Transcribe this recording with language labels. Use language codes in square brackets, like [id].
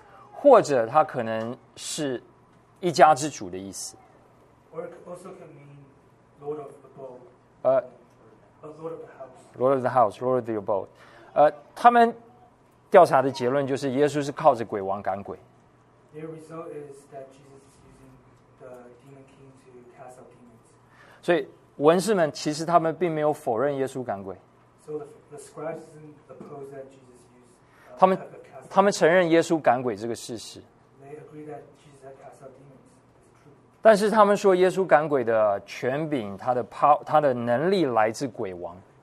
[zh] 或者他可能是一家之主的意思。 [en] Or it also can mean Lord of the boat. Lord of the house, Lord of the abode. [zh] 他们调查的结论就是耶稣是靠着鬼王赶鬼。 [en] Their result is that Jesus is using the demon king to cast out demons. [zh] 所以文士们其实他们并没有否认耶稣赶鬼。 [en] So the scribes didn't oppose that Jesus used. [zh] 他们承认耶稣赶鬼这个事实。 [en] They agree that Jesus had cast out demons. It's true. [zh] 但是他们说耶稣赶鬼的权柄，他的能力来自鬼王。